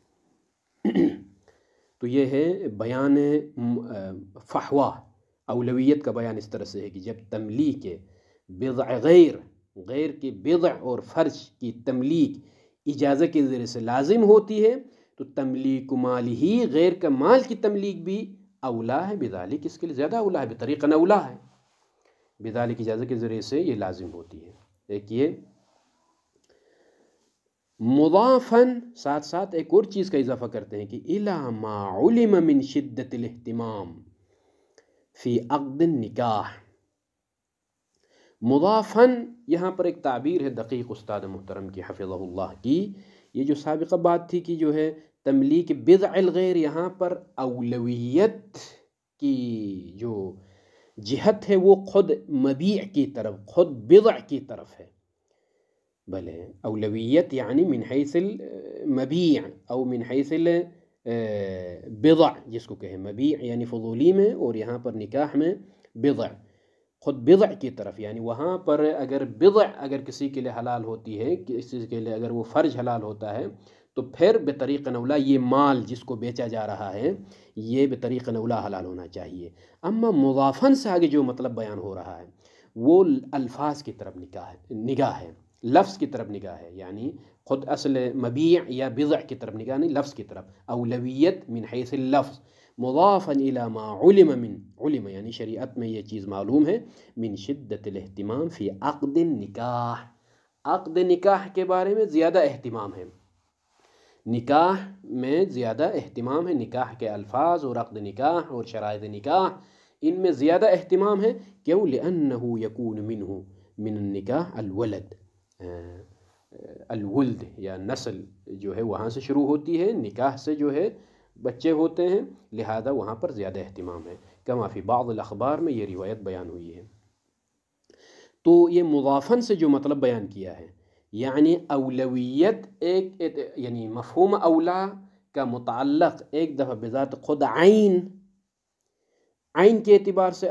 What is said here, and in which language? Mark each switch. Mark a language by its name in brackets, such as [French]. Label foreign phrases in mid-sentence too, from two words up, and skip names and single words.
[Urdu] تو یہ ہے بیان فحوہ، اولویت کا بیان اس طرح سے ہے کہ جب تملیک بضع غیر کے بضع اور فرج کی تملیک اجازت کے ذریعے سے لازم ہوتی ہے تو تملیک مال ہی، غیر کا مال کی تملیک بھی اولا ہے بذالک، اس کے لیے زیادہ اولا ہے، بطریقہ اولا ہے، بذالک اجازت کے ذریعے سے یہ لازم ہوتی ہے۔ ایک یہ مضافاً، ساتھ ساتھ ایک اور چیز کا اضافہ کرتے ہیں کہ [Arabic] الی ما علم من شدت الاہتمام فی عقد النکاح، [Urdu] مضافاً یہاں پر ایک تعبیر ہے دقیق استاد محترم کی [Arabic] حفظہ اللہ [Urdu] کی، یہ جو سابقہ بات تھی کہ جو ہے تملیک بضع الغیر، یہاں پر اولویت کی جو جہت ہے وہ خود مبیع کی طرف، خود بضع کی طرف ہے، بھلے اولویت یعنی [Arabic] من حیث المبیع او من حیث البضع [Urdu] جس کو کہیں، مبیع یعنی فضولی میں اور یہاں پر نکاح میں بضع، خود بضع کی طرف، یعنی وہاں پر اگر بضع اگر کسی کے لیے حلال ہوتی ہے، کسی کے لیے اگر وہ فرج حلال ہوتا ہے تو پھر بطریق اولا یہ مال جس کو بیچا جا رہا ہے یہ بطریق اولا حلال ہونا چاہیے۔ اما مضافاً سے آگے جو مطلب بیان ہو رہا ہے وہ الفاظ کی طرف نگاہ ہے، لفظ کی طرف نگاہ ہے، یعنی خود اصل مبیع یا بضع کی طرف نگاہ نہیں، لفظ کی طرف، اولویت [Arabic] من حیث اللفظ، مضافا الی ما علم [Urdu] یعنی شریعت میں یہ چیز معلوم ہے، [Arabic] من شدت الاہتمام فی عقد النکاح، [Urdu] عقد نکاح کے بارے میں زیادہ اہتمام ہے، نکاح میں زیادہ اہتمام ہے، نکاح کے الفاظ اور عقد نکاح اور شرائط نکاح ان میں زیادہ اہتمام ہے، کیوں؟ [Arabic] لأنه یکون منہ من النکاح الولد، الولد [Urdu] یا نسل جو ہے وہاں سے شروع ہوتی ہے، نکاح سے جو ہے بچے ہوتے ہیں، لہذا وہاں پر زیادہ اہتمام ہے، [Arabic] کما فی بعض الاخبار [Urdu] میں یہ روایت بیان ہوئی ہے۔ تو یہ مضافن سے جو مطلب بیان کیا ہے، یعنی اولویت یعنی مفہوم اولا کا متعلق ایک دفعہ بذات خود عین کے اعتبار سے